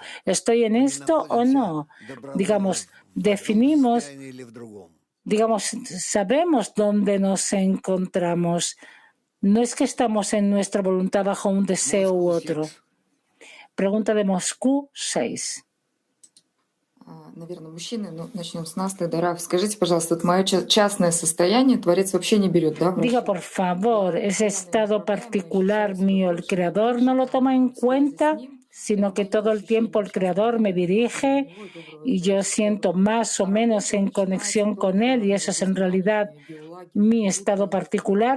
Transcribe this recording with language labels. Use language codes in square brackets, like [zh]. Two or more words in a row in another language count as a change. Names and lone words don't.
[es] ¿Estoy en esto o no? Digamos, sabemos dónde nos encontramos. No es que estamos en nuestra voluntad bajo un deseo u otro. Pregunta de Moscú 6. [ru] Наверное, мужчины, но начнем с нас тогда. Раф, скажите, пожалуйста, вот мое частное состояние Творец вообще не берет, да? [es] Diga, por favor, ese estado particular mío, el Creador no lo toma en cuenta, sino que todo el tiempo el Creador me dirige y yo siento más o menos en conexión con Él, y eso es en realidad mi estado particular.